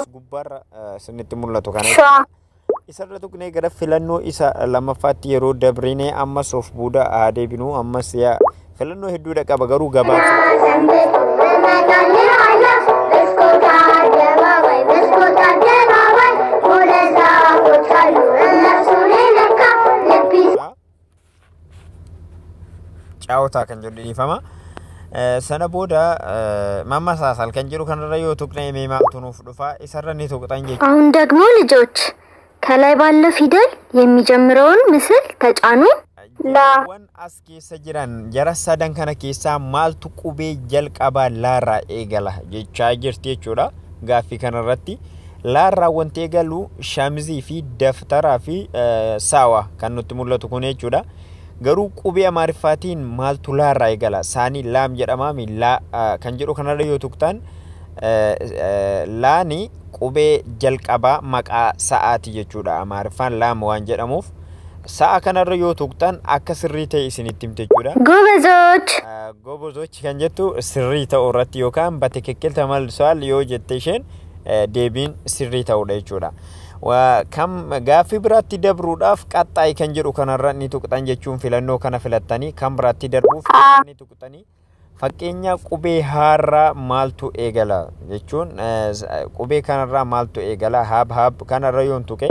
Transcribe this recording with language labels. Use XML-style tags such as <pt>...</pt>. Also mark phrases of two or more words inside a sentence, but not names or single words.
<om>Gubbaarra isinitti mul'atu kana. Isarra tuqnee gara filannoo isa lammaffaatti yeroo dabrinee ammas of booda haa deebinu ammas filannoo hedduudha qaba garuu caawwataa kan jedhu dhiifama. Sana booda</om> <am>ማማ ሳሳል</am> <om>kan jedhu kanarra yoo tuqne meemaatu nuuf dhufa isarra ni tuqxan jechuudha.</om> <am>አሁን ደግሞ ልጆች ከላይ ባለው ፊደል የሚጀምረውን ምስል ተጫኑ።</am> <om>Wan as keessa jiran jara sadan kana keessaa maaltu qubee jalqabaa laarraa eegala jechaa jirti jechuudha. Gaaffii kanarratti laarraa wanti eegalu shamizii fi daftaraa fi saawa kan nutti mul'atu kun jechuudha. Garuu qubee Amaariffaatiin maaltu laarraa eegala saanii laam jedhamaami kan jedhu kanarra yoo tuqtan laani qubee jalqabaa maqaa sa'aati jechuudha. Amaariffaan laam waan jedhamuuf sa'a kanarra yoo tuqtan akka sirrii ta'e isinitti himte jechuudha.</om> <am>ጎበዞች</am> <om>kan jettu sirrii ta'uu irratti yookaan</om> <am>በትክክል ተመልሷል</am> <om>yoo jette isheen deebiin sirrii ta'uudha jechuudha. Kam gaaffii biraatti dabruudhaaf qaxxaayi kan jedhu kanarra ni tuqxan jechuun filannoo kana filattanii kan biraatti darbuuf ni tuqxanii Fakkeenya qubee haarraa maaltu eegala jechuun qubee kanarraa maaltu eegala haab kanarra yoon tuqe</om>